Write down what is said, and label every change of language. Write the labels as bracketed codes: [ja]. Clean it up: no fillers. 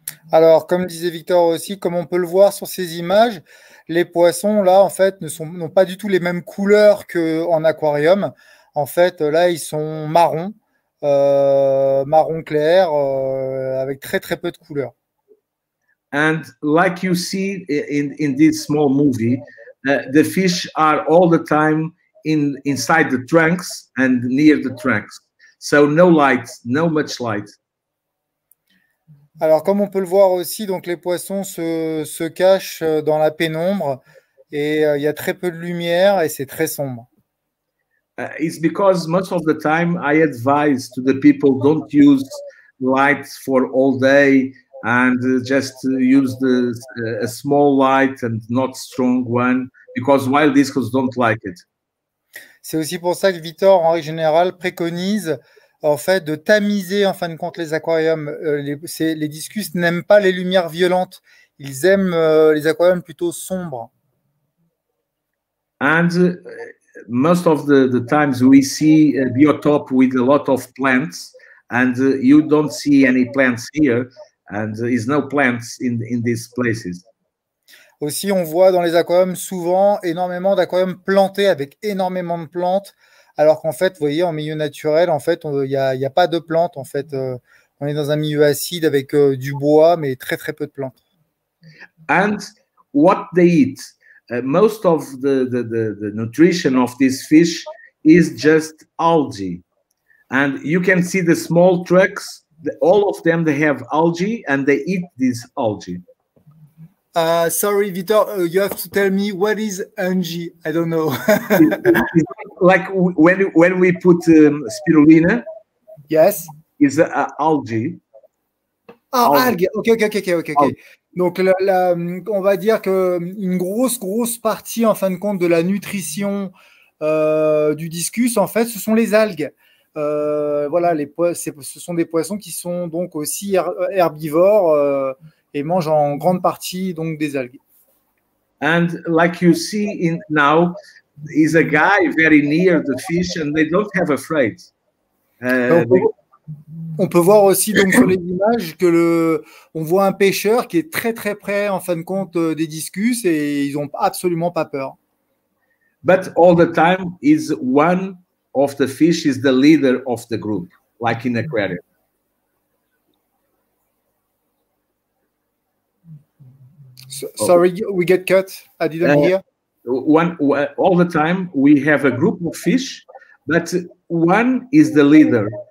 [fr] Alors, comme disait Victor aussi, comme on peut le voir sur ces images, les poissons, là, en fait, n'ont pas du tout les mêmes couleurs qu'en aquarium. En fait, là, ils sont marrons, marron clair, avec très, très peu de couleurs. [en] And like you see in this small movie, the fish are all the time inside the trunks and near the trunks. So no light, no much light. [fr] Alors, comme on peut le voir aussi, donc les poissons se cachent dans la pénombre et il y a très peu de lumière et c'est très sombre. [en] It's because most of the time I advise to the people don't use lights for all day and just use a small light and not strong one because wild discos don't like it. [fr] C'est aussi pour ça que Victor, en règle générale, préconise en fait de tamiser en fin de compte les aquariums. Les discus n'aiment pas les lumières violentes. Ils aiment les aquariums plutôt sombres. [en] And most of the times we see a biotope with a lot of plants and you don't see any plants here and there is no plants in these places. [fr] Aussi, on voit dans les aquariums souvent énormément d'aquariums plantés avec énormément de plantes, alors qu'en fait, vous voyez, en milieu naturel, en fait, il n'y a pas de plantes. En fait, on est dans un milieu acide avec du bois, mais très très peu de plantes. [en] And what they eat, most of the nutrition of this fish is just algae. And you can see the small trucks, all of them, they have algae and they eat this algae. Sorry, Victor, you have to tell me what is algae. I don't know. It's like when we put spirulina. Yes. It's algae. [fr] Ah, algues. Ok. Donc, on va dire qu'une grosse partie, en fin de compte, de la nutrition du discus, en fait, ce sont les algues. Voilà, ce sont des poissons qui sont donc aussi herbivores et mangent en grande partie donc des algues. [en] And like you see now, is a guy very near the fish and they don't have afraid. [fr] On peut voir aussi donc sur les images que on voit un pêcheur qui est très très près en fin de compte des discus et ils n'ont absolument pas peur. [en] But all the time is one of the fish is the leader of the group, like in aquarium. Sorry, we get cut. I didn't hear. All the time we have a group of fish, but one is the leader.